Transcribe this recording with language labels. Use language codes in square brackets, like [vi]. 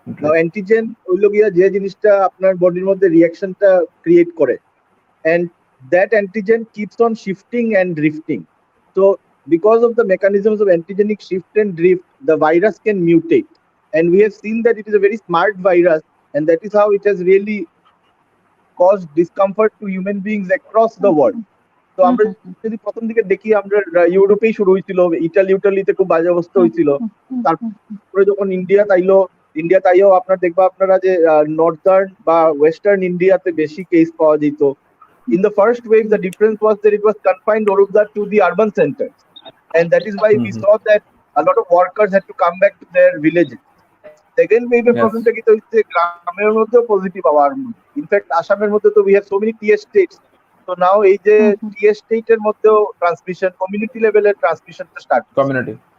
[bn] Now antigen হইলো গিয়া যে জিনিসটা আপনার বডির মধ্যে রিঅ্যাকশনটা ক্রিয়েট করে, [en] and that antigen keeps on shifting and drifting. So because of the mechanisms of antigenic shift and drift, the virus can mutate, and we have seen that it is a very smart virus, and that is how it has really caused discomfort to human beings across the world. [bn] তো আমরা যদি প্রথম দিকে দেখি, আমরা ইউরোপেই শুরু হয়েছিল, ইটালিতে খুব বাজে অবস্থা হয়েছিল, তারপরে যখন ইন্ডিয়া তাইও আপনার দেখবা আপনারা যে নর্দার্ন বা ওয়েস্টার্ন ইন্ডিয়াতে বেশি কেস পাওয়া যেত। [en] In the first wave, the difference was that it was confined to the urban centers, and that is why we saw that a lot of workers had to come back to their villages. [bn] Second wave এর প্রবলেমটা কি হচ্ছে, গ্রামের মধ্যেও positive আবার, in fact আসামের মধ্যে তো [en] we have so many TS states, [bn] so now এই যে TS state এর মধ্যেও ট্রান্সমিশন, কমিউনিটি লেভেলের ট্রান্সমিশনটা স্টার্ট কমিউনিটি।